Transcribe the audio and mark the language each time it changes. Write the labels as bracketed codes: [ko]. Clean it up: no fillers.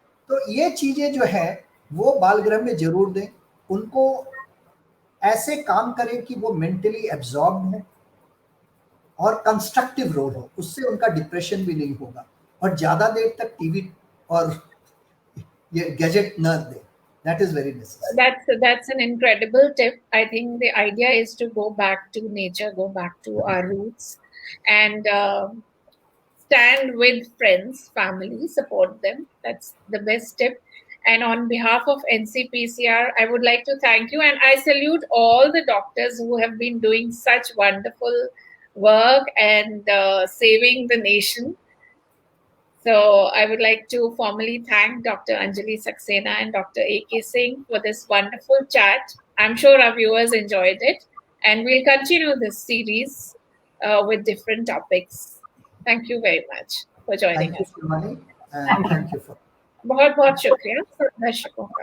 [hi] तो ये चीजें जो है वो बाल गृह में जरूर दें, उनको ऐसे काम करें कि वो मेंटली एब्जॉर्ब हो और कंस्ट्रक्टिव रोल हो, उससे उनका डिप्रेशन भी नहीं होगा, और ज्यादा देर तक टीवी और ये गैजेट न दे। [en] That is very necessary. That's an incredible tip. I think the idea is to go back to nature, go back to our roots, and stand with friends, family, support them. That's the best tip. And on behalf of NCPCR, I would like to thank you, and I salute all the doctors who have been doing such wonderful work and saving the nation. So I would like to formally thank Dr. Anjali Saxena and Dr. A.K. Singh for this wonderful chat. I'm sure our viewers enjoyed it, and we'll continue this series with different topics. Thank you very much for joining us. Thank you, Shivani, and thank you for. [hi] बहुत बहुत शुक्रिया दर्शकों का।